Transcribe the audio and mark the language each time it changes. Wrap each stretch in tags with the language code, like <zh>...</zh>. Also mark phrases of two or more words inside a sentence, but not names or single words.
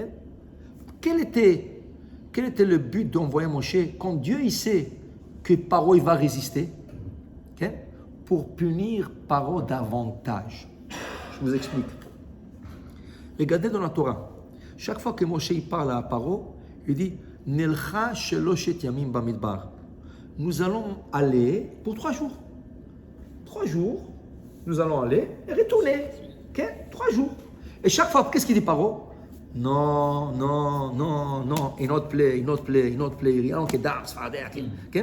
<fr>Quel était le but d'envoyer Moshe quand Dieu il sait que Paro il va résister, okay? Pour punir Paro davantage? Je vous explique. Regardez dans la Torah, chaque fois que Moshe il parle à Paro, il dit</fr> <he>נלכה שלשת ימים במדבר.</he> <fr>Nous allons aller pour 3 jours. 3 jours, nous allons aller et retourner. Okay? 3 jours. Et chaque fois, qu'est-ce qu'il dit Paro? Non, une autre plaie, rien que d'art, okay?</fr>